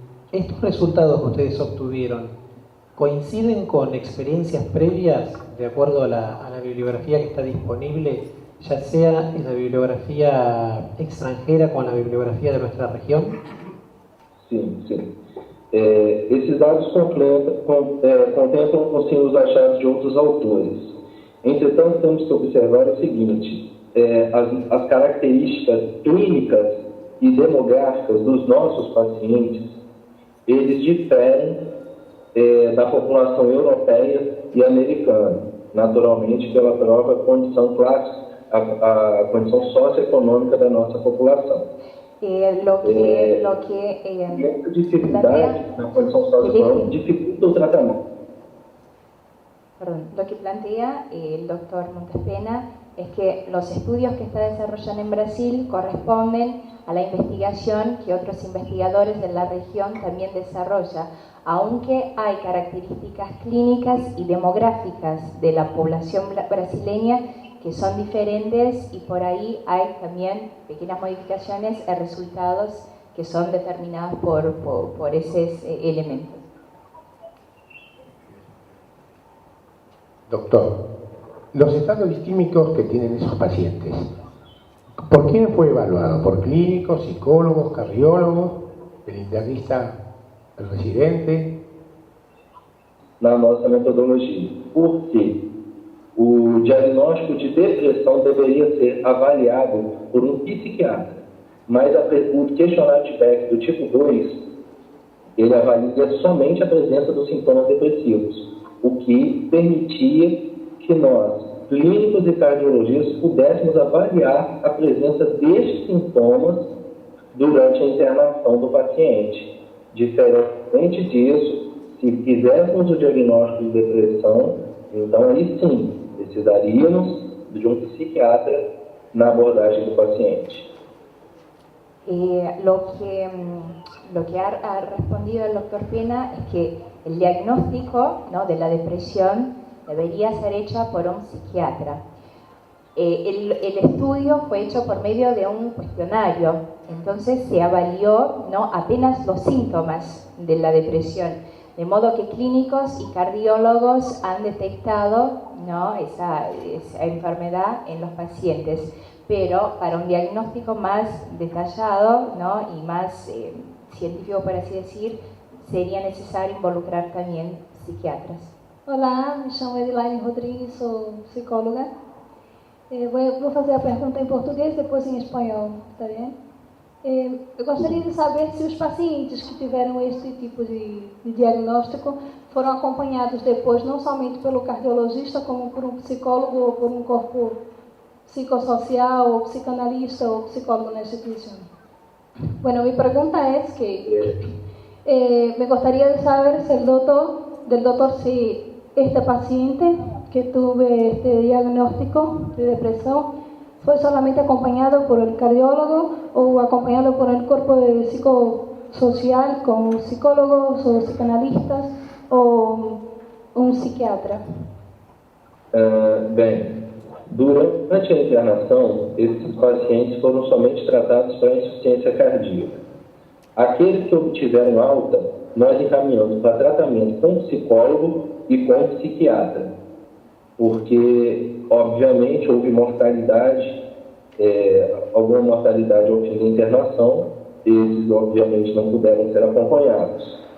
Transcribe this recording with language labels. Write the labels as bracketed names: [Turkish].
[Spanish] Estos resultados que ustedes obtuvieron coinciden con experiencias previas de acuerdo a la bibliografía que está disponible, ya sea en la bibliografía extranjera con la bibliografía de nuestra región? [Portuguese] Sim, sim. Esses dados contemplam sim, os achados de outros autores. Entretanto, temos que observar o seguinte: as características clínicas e demográficas dos nossos pacientes, eles diferem da população europeia e americana, naturalmente pela própria condição clássica, a condição socioeconômica da nossa população. Essa dificuldade na condição socioeconômica dificulta o tratamento. [Spanish] Perdón, lo que plantea el doctor Montespena es que los estudios que está desarrollando en Brasil corresponden a la investigación que otros investigadores de la región también desarrollan, aunque hay características clínicas y demográficas de la población brasileña que son diferentes y por ahí hay también pequeñas modificaciones en resultados que son determinados por esos elementos. Doctor, los estados distímicos que tienen esos pacientes, ¿por quién fue evaluado? ¿Por clínicos, psicólogos, cardiólogos, el internista, el residente? [Portuguese] Na nossa metodologia. Por quê? O diagnóstico de depressão deveria ser avaliado por um psiquiatra, mas o questionário de Beck do tipo 2, ele avalia somente a presença dos sintomas depressivos, o que permitia que nós, clínicos e cardiologistas, pudéssemos avaliar a presença destes sintomas durante a internação do paciente. Diferente disso, se fizéssemos o diagnóstico de depressão, então aí sim, precisaríamos de um psiquiatra na abordagem do paciente. [Spanish] Lo que ha respondido el doctor Pena es que el diagnóstico, ¿no?, de la depresión debería ser hecho por un psiquiatra. El estudio fue hecho por medio de un cuestionario, entonces se avalió, ¿no?, apenas los síntomas de la depresión, de modo que clínicos y cardiólogos han detectado, ¿no?, esa enfermedad en los pacientes, pero para un diagnóstico más detallado, ¿no?, y más científico, por así decir, sería necesario involucrar también psiquiatras. [Portuguese] Olá, me chamo Edilaine Rodrigues, sou psicóloga. Vou fazer a pergunta em português, depois em espanhol, está bem? Eu gostaria de saber se os pacientes que tiveram este tipo de diagnóstico foram acompanhados depois, não somente pelo cardiologista, como por um psicólogo ou por um corpo psicossocial, ou psicanalista, ou psicólogo na [Spanish] institución. Bueno, mi pregunta es que me gustaría de saber si del doctor si este paciente que tuve este diagnóstico de depresión fue solamente acompañado por el cardiólogo o acompañado por el cuerpo de psicosocial con psicólogos o psicanalistas o un psiquiatra. [Portuguese] Bem, durante a internação, esses pacientes foram somente tratados para insuficiência cardíaca. Aqueles que obtiveram alta, nós encaminhamos para tratamento com psicólogo e com psiquiatra, porque, obviamente, houve mortalidade, alguma mortalidade ao fim da internação, esses, obviamente, não puderam ser acompanhados.